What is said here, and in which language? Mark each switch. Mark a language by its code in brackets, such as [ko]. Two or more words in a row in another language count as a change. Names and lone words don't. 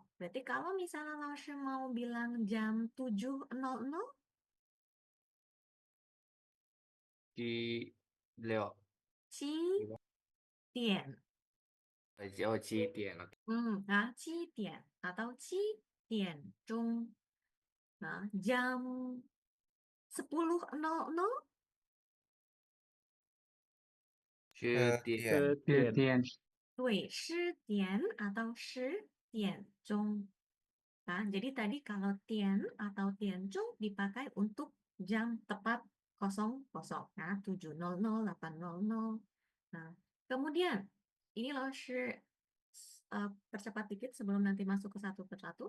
[id] Berarti kalau misalnya Laushe mau bilang jam 7.00, 7:6. [zh] 7 点. 7点. [id] Nah, 7点 atau 7点钟. Nah, jam 10.00, [zh] 10 点. 10点. 对，10点 atau 10点钟. [id] Nah, jadi tadi kalau tian atau tianzhong dipakai untuk jam tepat 00. Nah, 7.00, 8.00. Nah, kemudian ini loh percepat dikit sebelum nanti masuk ke satu persatu.